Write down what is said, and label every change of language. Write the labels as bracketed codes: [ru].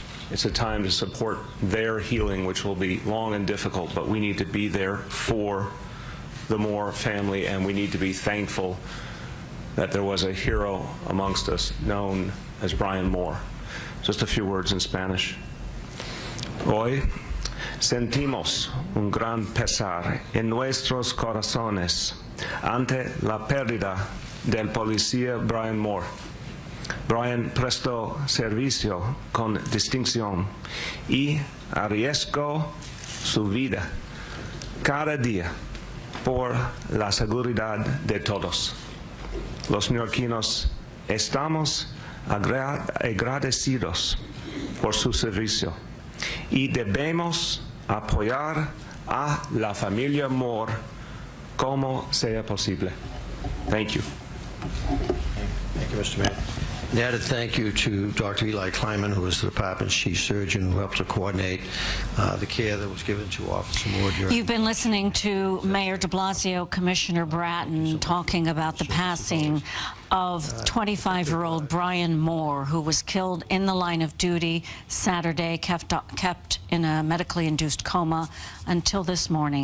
[en] It's a time to support their healing, which will be long and difficult, but we need to be there for the Moore family, and we need to be thankful that there was a hero amongst us known as Brian Moore. Just a few words in Spanish. [es] Hoy sentimos un gran pesar en nuestros corazones ante la pérdida del policía Brian Moore. Brian prestó servicio con distinción y arriesgó su vida cada día por la seguridad de todos. Los neoyorquinos estamos agradecidos por su servicio y debemos apoyar a la familia Moore como sea posible. [en] Thank you. Thank you, Mr. Mayor. An added thank you to Dr. Eli Kleiman, who was the department's chief surgeon, who helped to coordinate the care that was given to Officer Moore during... You've been listening to Mayor de Blasio, Commissioner Bratton, talking about the passing of 25-year-old Brian Moore, who was killed in the line of duty Saturday, kept in a medically induced coma until this morning.